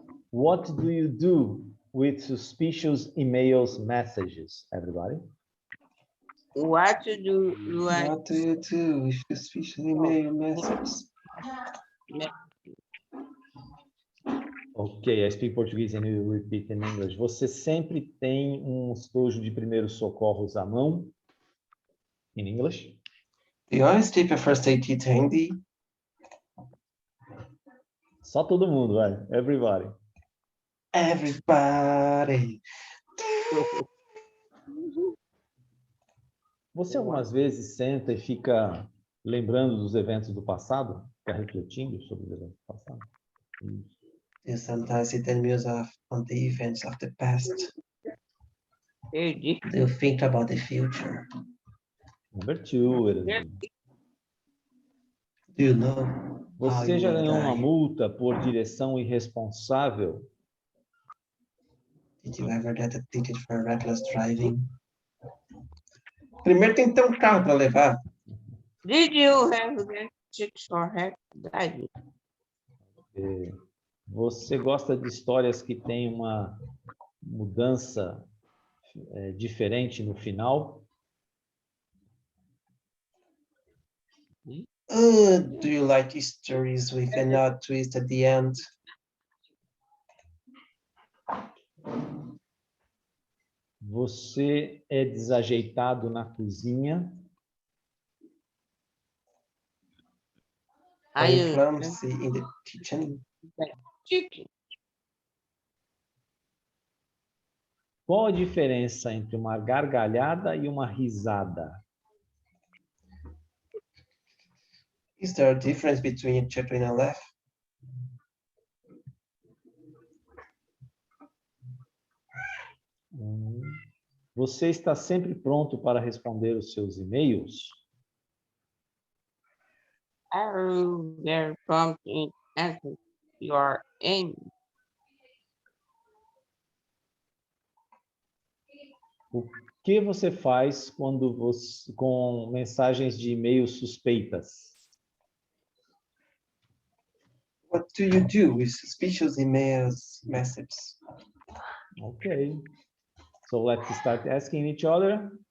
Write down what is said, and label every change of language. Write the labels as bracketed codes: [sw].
[en] What do you do with suspicious emails messages, everybody? What do you do with suspicious email messages? Ok, I speak Portuguese and you repeat in English. [pt] Você sempre tem um estojo de primeiros socorros à mão? [en] In English? Do you always keep a first aid kit handy? [pt] Só todo mundo, vai. Everybody. [en] Everybody. [pt] Você algumas vezes senta e fica lembrando dos eventos do passado? Fica refletindo sobre os eventos do passado? [en] You sometimes sit and muse on the events of the past. Do you think about the future? Number 2. Do you know? [pt] Você já ganhou uma multa por direção irresponsável? [en] Did you ever get a ticket for reckless driving? [pt] Primeiro tem que ter um carro para levar. [en] Did you have that chicks for head diving? [pt] Você gosta de histórias que têm uma mudança diferente no final? [en] Do you like stories with an odd twist at the end? [pt] Você é desajeitado na cozinha? [en] Are you clumsy in the kitchen? Chicken. [pt] Qual a diferença entre uma gargalhada e uma risada? [en] Is there a difference between a chuckle and a laugh? [pt] Você está sempre pronto para responder os seus e-mails? [en] Are you very prompt in answering your aim? [pt] O que você faz quando você com mensagens de e-mail suspeitas? [en] What do you do with suspicious emails messages? Okay. So let's start asking each other.